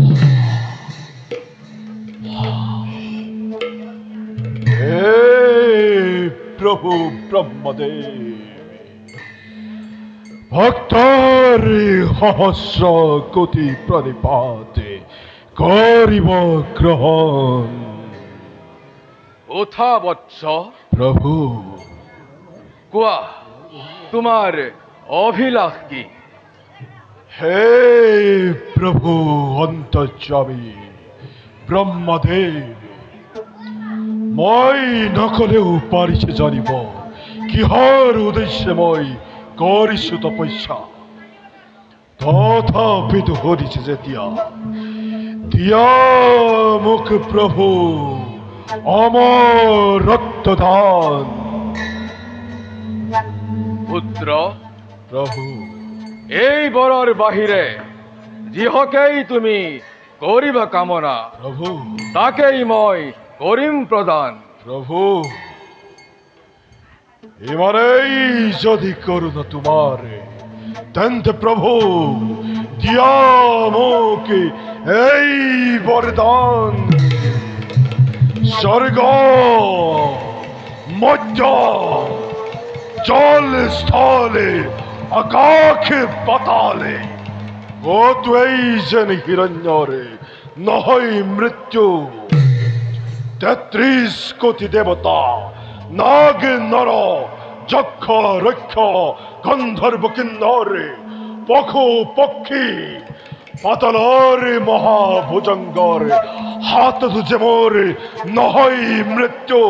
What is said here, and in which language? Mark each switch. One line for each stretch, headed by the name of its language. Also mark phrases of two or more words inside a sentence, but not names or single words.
Assamese: হে প্রভু ব্রহ্মদেব, ভক্তর সহস্র কোটি প্রণিপাতে করিব গ্রহণ। ওথা বৎস, প্রভু কোয়া তোমার অভিলাষ কি? হে প্রভু অন্তর্যামী ব্রহ্মদেব, মই নকলেও পারিছে জানিব কিহৰ উদ্দেশ্যে মই কৰিছো তপস্যা। তথাপিতো হৰিছে যেতিয়া দিয়া মোক প্ৰভু অমৰত্ব দান। পুত্র, প্ৰভু এই বৰৰ বাহিৰে যিহকেই তুমি কৰিবা কামনা, প্ৰভু তাকেই মই কৰিম প্ৰদান। প্ৰভু ইমানেই যদি করুণা তোমার, তেন্তে প্রভু দিয়া মোক এই বরদান। স্বর্গ মধ্য জল স্থলে আকাশে পাতালে কতই যেন হিরণ্যরে নহয় মৃত্যু, তেত্রিশ কোটি দেবতা, নাগ নর, যক্ষ রক্ষ, গন্ধর্ব কিন্নর, পশু পক্ষী, পাতালর মহাভুজঙ্গর, হাত দুজে মোর নহই মৃত্যু।